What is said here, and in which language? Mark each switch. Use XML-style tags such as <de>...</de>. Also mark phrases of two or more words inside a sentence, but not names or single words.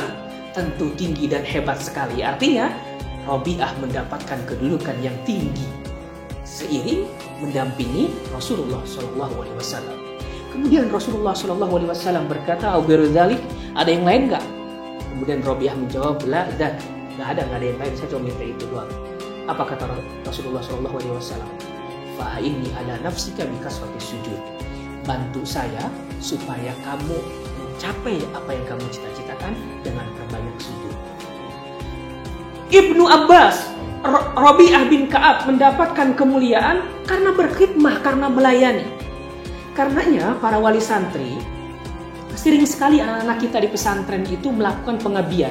<id>Tentu tinggi dan hebat sekali. Artinya Rabi'ah mendapatkan kedudukan yang tinggi seiring mendampingi Rasulullah SAW. Kemudian Rasulullah SAW berkata, "Aubirzalik, ada yang lain nggak?" Kemudian Rabi'ah menjawab, "La, dan nggak ada yang lain. Saya cuma minta itu doang." Apa kata Rasulullah SAW?</id> <ar>فأعني على نفسك بكثرة السجود.</ar> <id>Bantu saya supaya kamu mencapai apa yang kamu cita-citakan dengan perbanyak sujud. Ibnu Abbas, Rabi'ah bin Ka'ab mendapatkan kemuliaan karena berkhidmah, karena melayani. Karenanya para wali santri, sering sekali anak-anak kita di pesantren itu melakukan pengabdian.</id>